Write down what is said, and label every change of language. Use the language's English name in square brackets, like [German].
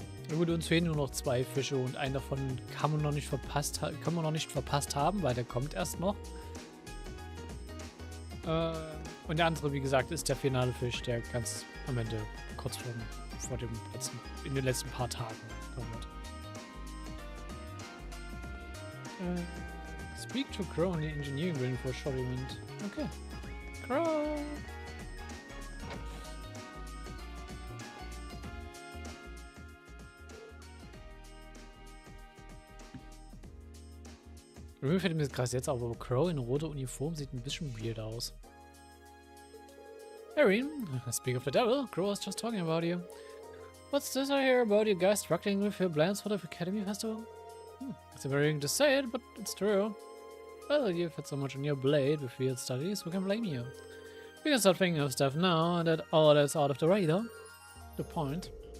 [German] Gut, uns fehlen nur noch 2 Fische und einen davon kann man noch nicht verpasst haben, weil der kommt erst noch. Und der andere, wie gesagt, ist der finale Fisch, der ganz am Ende kurz vor dem in den letzten paar Tagen kommen wird. [English] Speak to Crow in the engineering building for a short event. Okay. Crow! [German] Irgendwie fällt mir das krass jetzt auf, aber Crow in roter Uniform sieht ein bisschen weird aus. [English] Erin, speak of the devil, Crow was just talking about you. What's this I hear about you guys struggling with your plans for the Academy Festival? It's embarrassing to say it, but it's true. Well, you've had so much on your plate with field studies, who can blame you? We can start thinking of stuff now, and that all that's out of the way, though. The point.